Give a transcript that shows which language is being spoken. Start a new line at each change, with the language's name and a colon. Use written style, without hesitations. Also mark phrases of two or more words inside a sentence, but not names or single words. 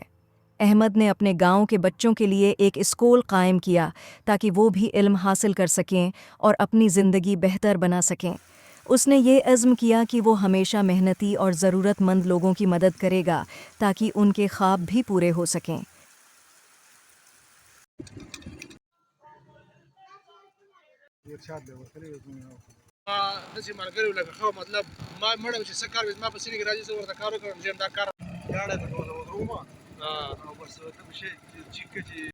Hindi: अहमद ने अपने गांव के बच्चों के लिए एक स्कूल कायम किया ताकि वो भी इल्म हासिल कर सकें और अपनी ज़िंदगी बेहतर बना सकें। उसने ये अज़्म किया कि वो हमेशा मेहनती और ज़रूरतमंद लोगों की मदद करेगा ताकि उनके ख्वाब भी पूरे हो सकें।
Pashto: داسې ملګري لکه ښه مطلب ما مړه چې څه کار وي زما په سینې کې راځي زه ورته کار وکړم چې دا کار